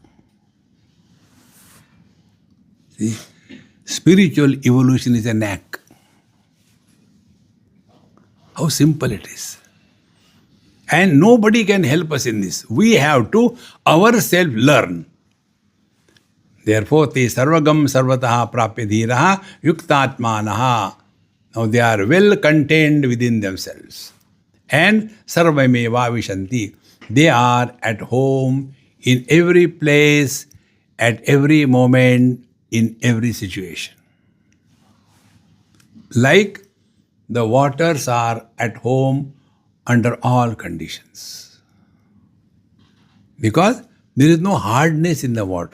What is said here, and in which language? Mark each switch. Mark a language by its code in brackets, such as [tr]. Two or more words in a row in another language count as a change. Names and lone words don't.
[en] See? Spiritual evolution is a knack. How simple it is. And nobody can help us in this. We have to ourselves learn. Therefore, [sa] te sarvagam sarvataha prapya dhiraha yuktatmanaha. [en] Now they are well contained within themselves. [sa] And sarvameva vishanti. [en] They are at home in every place, at every moment, in every situation. Like the waters are at home under all conditions. Because there is no hardness in the water.